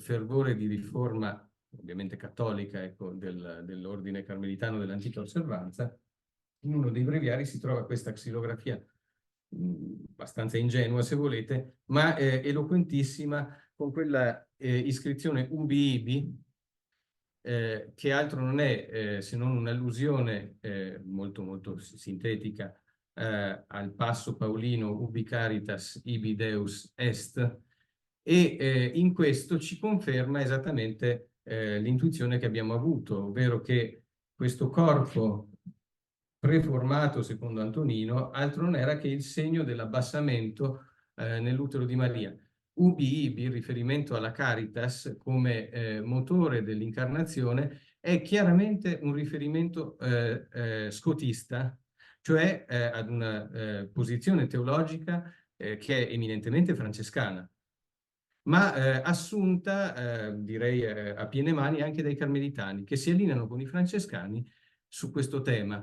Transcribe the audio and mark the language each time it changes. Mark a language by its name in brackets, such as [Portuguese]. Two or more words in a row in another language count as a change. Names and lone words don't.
[Italian] fervore di riforma, ovviamente cattolica, ecco, dell'ordine carmelitano dell'antica osservanza, in uno dei breviari si trova questa xilografia abbastanza ingenua, se volete, ma eloquentissima, con quella iscrizione [Latin] ubi ibi, [Italian] che altro non è se non un'allusione molto molto sintetica al passo paolino [Latin] ubi caritas ibi Deus est, [Italian] e in questo ci conferma esattamente l'intuizione che abbiamo avuto, ovvero che questo corpo preformato secondo Antonino altro non era che il segno dell'abbassamento nell'utero di Maria. [Latin] Ubi ibi, [Italian] in riferimento alla Caritas come motore dell'incarnazione, è chiaramente un riferimento scotista, cioè ad una posizione teologica che è eminentemente francescana, ma assunta, direi, a piene mani anche dai carmelitani, che si allineano con i francescani su questo tema.